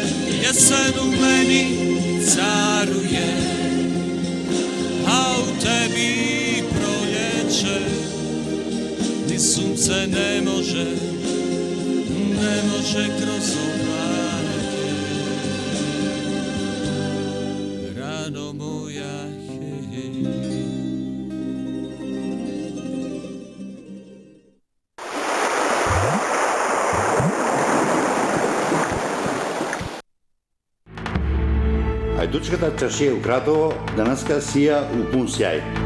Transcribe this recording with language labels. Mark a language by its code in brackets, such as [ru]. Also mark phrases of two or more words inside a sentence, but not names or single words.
[hr] Jesen u meni caruje, a u tebi proljeće. Ni sunce ne može kroz oblake. Rano moja, [mk] Ајдучката чаршија у Кратово денеска сија у пун сјај.